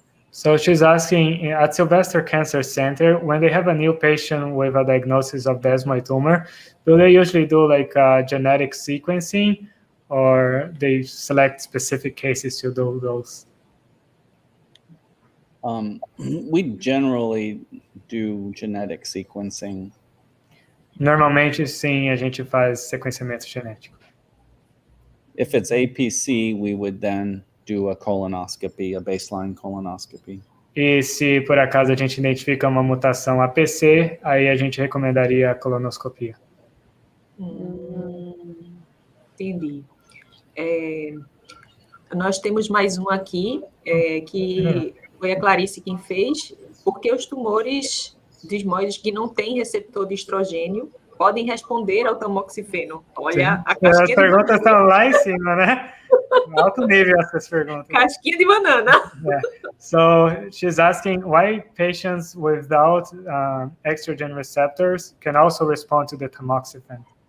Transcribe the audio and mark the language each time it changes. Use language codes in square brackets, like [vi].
[en] So she's asking, at Sylvester Cancer Center, when they have a new patient with a diagnosis of desmoid tumor, do they usually do like genetic sequencing, or they select specific cases to do those? We generally do genetic sequencing. [pt] Normalmente, sim, a gente faz sequenciamento genético. [en] If it's APC, we would then do a colonoscopy, a baseline colonoscopy. [pt] E se por acaso a gente identifica uma mutação APC, aí a gente recomendaria a colonoscopia. Entendi. Nós temos mais um aqui, que foi a Clarice quem fez, porque os tumores desmóides que não têm receptor de estrogênio podem responder ao tamoxifeno. Olha, a casquinha as perguntas estão lá em cima, né? Alto nível essas perguntas. Casquinha de banana. [en] Yeah. So she's asking why patients without estrogen receptors can also respond to the tamoxifen.